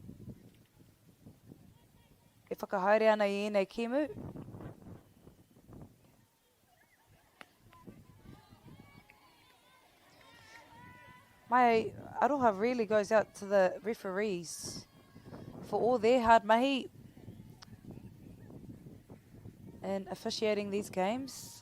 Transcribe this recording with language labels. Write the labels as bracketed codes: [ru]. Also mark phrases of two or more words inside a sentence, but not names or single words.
[mi] E whakahaere ana I ēnei kimu. [en] My aroha really goes out to the referees for all their hard mahi in officiating these games.